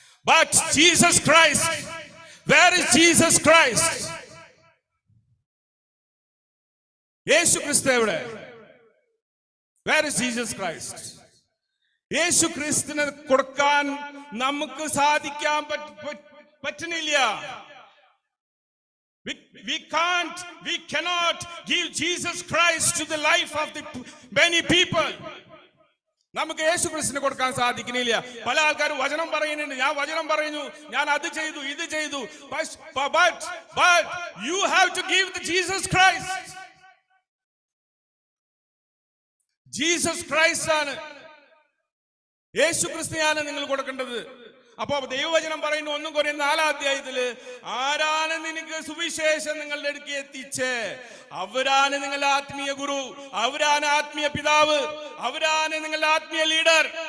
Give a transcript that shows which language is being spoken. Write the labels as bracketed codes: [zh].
[en] But Jesus Christ, where is Jesus Christ? [ml] യേശു ക്രിസ്തു എവിടെ? [en] Where is Jesus Christ? [ml] യേശു ക്രിസ്തുവിനെ കൊടുക്കാൻ നമുക്ക് സാധിക്കാൻ പറ്റുന്നില്ല. [en] We cannot give Jesus Christ to the life of the many people. [ml] നമുക്ക് യേശു ക്രിസ്തുവിനെ കൊടുക്കാൻ സാധിക്കുന്നില്ല. പല ആൾക്കാരും വചനം പറയുന്നുണ്ട്, ഞാൻ വചനം പറയുന്നു, ഞാൻ അത് ചെയ്തു ഇത് ചെയ്തു. [en] But you have to give the Jesus Christ. [ml] Jesus Christ ആണ്, യേശു ക്രിസ്തുവാണ് നിങ്ങൾ കൊടുക്കേണ്ടത്. അപ്പൊ ദൈവവചനം പറയുന്നു 1 കൊരിന്ത്യർ 4 അധ്യായത്തില്, ആരാണ് നിനക്ക് സുവിശേഷം നിങ്ങളുടെ അടുക്ക് എത്തിച്ചേ? അവരാണ് നിങ്ങളുടെ ആത്മീയ ഗുരു, അവരാണ് ആത്മീയ പിതാവ്, അവരാണ് നിങ്ങളുടെ ആത്മീയ ലീഡർ.